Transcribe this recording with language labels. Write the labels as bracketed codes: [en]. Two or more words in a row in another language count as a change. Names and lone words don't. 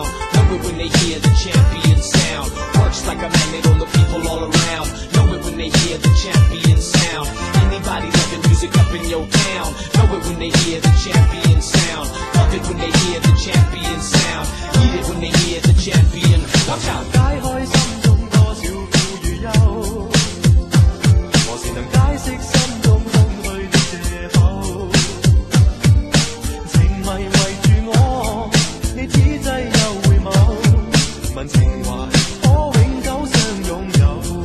[en] Know it when they hear the champion sound. Works like a magnet on the people all around. Know it when they hear the champion sound. Anybody loving music up in your town. Know it when they hear the champion sound. Love it when they hear the champion sound. Eat it when they hear the champion. Watch out. [yue] 解開心中多少苦與憂，何時能解釋心中空虛的藉口？情迷圍住我，你只擠又回眸，問情懷可永久相擁有。